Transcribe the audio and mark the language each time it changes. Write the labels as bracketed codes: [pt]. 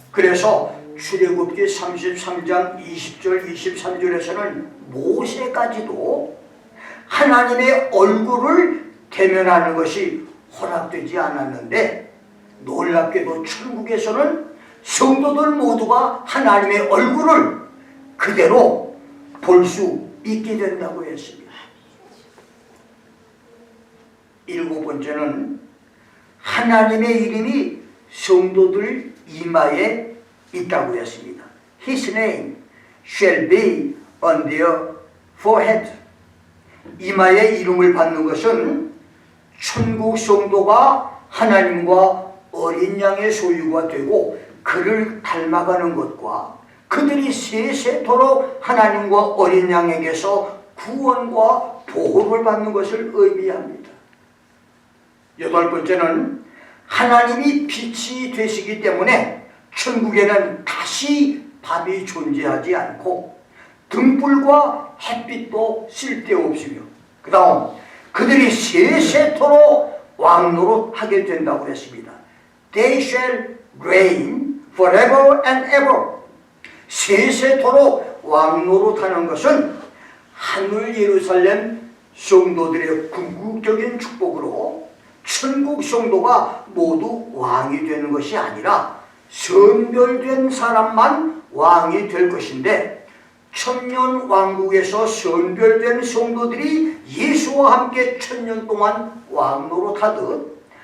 [ko] 그래서 출애굽기 33장 20절 23절에서는 모세까지도 하나님의 얼굴을 대면하는 것이 허락되지 않았는데, 놀랍게도 천국에서는 성도들 모두가 하나님의 얼굴을 그대로 볼 수 있게 된다고 했습니다. 7번째는 하나님의 이름이 성도들 이마에 있다고 했습니다. [en] His name shall be on their forehead. [ko] 이마에 이름을 받는 것은 천국 성도가 하나님과 어린 양의 소유가 되고 그를 닮아가는 것과 그들이 세세토록 하나님과 어린 양에게서 구원과 보호를 받는 것을 의미합니다. 8번째는 하나님이 빛이 되시기 때문에 천국에는 다시 밤이 존재하지 않고 등불과 햇빛도 쓸데없으며, 그 다음 그들이 세세토록 왕노릇하게 된다고 했습니다. [en] They shall reign forever and ever. [ko] 세세토록 왕노릇하는 것은 하늘 예루살렘 성도들의 궁극적인 축복으로 천국 성도가 모두 왕이 되는 것이 아니라 선별된 사람만 왕이 될 것인데, 천년 왕국에서 선별된 성도들이 예수와 함께 천년 동안 왕노릇하듯